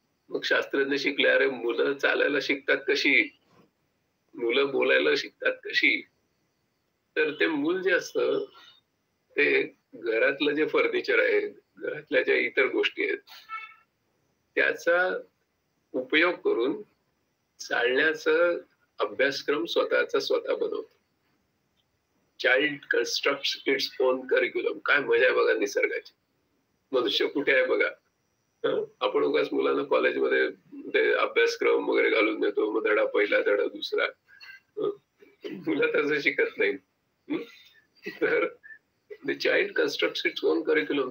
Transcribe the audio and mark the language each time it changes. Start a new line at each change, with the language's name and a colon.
Marathi: मग शास्त्रज्ञ शिकले, अरे मुलं चालायला शिकतात कशी, मुलं बोलायला शिकतात कशी, तर ते मूल जे असतं ते घरातलं जे फर्निचर आहे, घरातल्या ज्या इतर गोष्टी आहेत त्याचा उपयोग करून चालण्याचा अभ्यासक्रम स्वतः बनवतो.
English: Child constructs its own curriculum.
Marathi: काय मजा आहे बघा निसर्गाची. मनुष्य कुठे आहे बघा. आपण उगाच मुलांना कॉलेजमध्ये ते अभ्यासक्रम वगैरे घालून देतो, मग धडा पहिला धडा दुसरा. मुलं तसं शिकत नाही. तर
English: The child constructs its own curriculum.